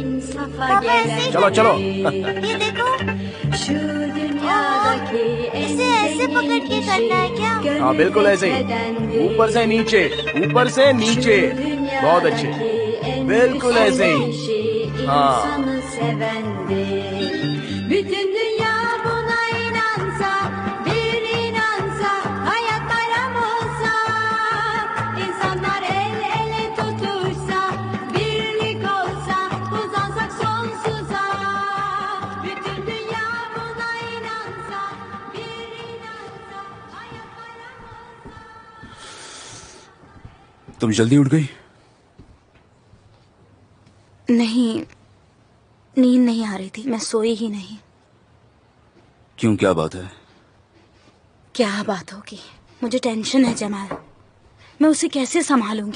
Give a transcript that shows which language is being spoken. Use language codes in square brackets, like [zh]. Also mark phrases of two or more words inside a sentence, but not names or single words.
[hi] पापा ऐसे ही चलो कर चलो। रहे हैं। ये देखो। इसे ऐसे पकड़ के करना है क्या? हाँ बिल्कुल ऐसे ही। ऊपर से नीचे, ऊपर से नीचे। बहुत अच्छे, बिल्कुल ऐसे ही। हाँ [tr] Bütün dünya buna inansa, bir inansa, hayat bayram olsa, insanlar el ele tutuşsa, birlik olsa, uzansak sonsuza. Bütün dünya buna inansa, bir inansa, hayat bayram olsa. [hi] तुम जल्दी उठ गई? नहीं, नींद नहीं आ रही थी, मैं सोई ही नहीं। क्यों, क्या बात है? क्या बात होगी? मुझे टेंशन है जमाल। मैं उसे कैसे संभालूंगी?